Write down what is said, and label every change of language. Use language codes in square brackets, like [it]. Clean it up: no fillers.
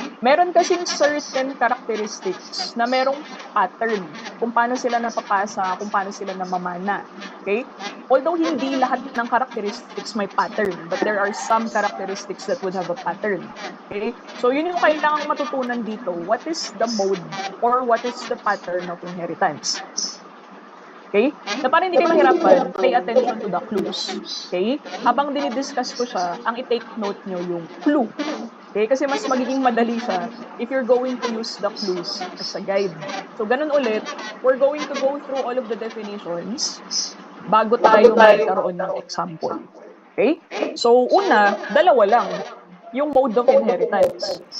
[tl] Meron kasing certain characteristics na merong pattern kung paano sila napapasa, kung paano sila namamana. Okay? Although hindi lahat ng characteristics may pattern, [en] but there are some characteristics that would have a pattern. Okay? [tl] So yun yung kailangang matutunan dito. [en] What is the mode or what is the pattern of inheritance? Okay? [tl] Na para hindi kayo mahirapan, [en] pay attention to the clues. Okay? [tl] Habang dinidiscuss ko siya, ang i-take note nyo yung clue. [en] Okay? [tl] Kasi mas magiging madali siya [en] if you're going to use the clues as a guide. So, [tl] ganun ulit, [en] we're going to go through all of the definitions [tl] bago tayo magkaroon ng example. [en] Okay? [tl] So, una, 2 lang. Yung [en] mode of inheritance.